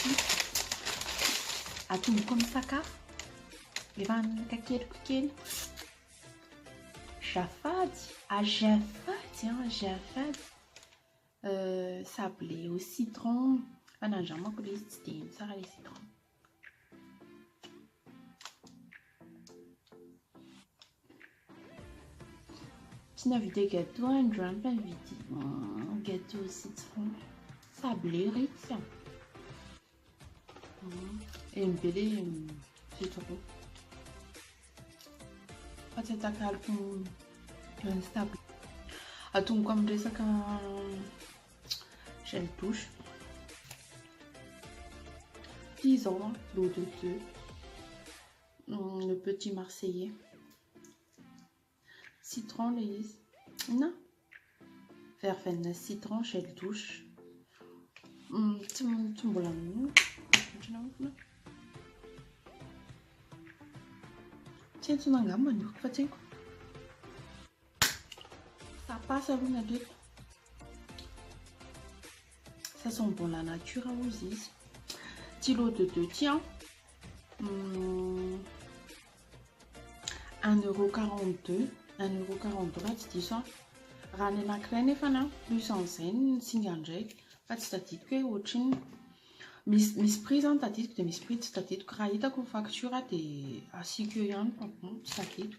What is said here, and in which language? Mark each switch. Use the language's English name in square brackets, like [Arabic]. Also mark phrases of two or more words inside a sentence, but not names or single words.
[Malagasy] atomboko amin'ny sakafo efa anaka keliko kely azafady [French] sable au citron [Malagasy] fa nandramako ilay izy tsy dia tsara ilay citron. Tsy navidy gâteau androany fa nividy [French] gâteau au citron sable [Malagasy] rehetra eny be ilay citron fa tsy atakaloko ny sable. Atomboko amin'ny resaka [French] gel douche [Malagasy] ity izao [French] l'eau de deux le petit marseillais [Malagasy] citron ilay izy na [French] verveine citron gel douche [Malagasy] tsy mbola tsy antsona angamba nioko fa tsy haiko sapasy aloha ny aleto [French] ça sent bon la nature [Malagasy] hozy izy ty [French] l'eau de deux [Malagasy] ty €1,42 €1,43 tsy diso raha ny anankiray nefa plus an'izay ny singa ndraiky fa tsy tadidiko hoe ohatriny misy prix zany tadidiko dia misy prix tsy tadidiko raha hitako ny facture dia asiako eo ihany fa tsy tadidiko.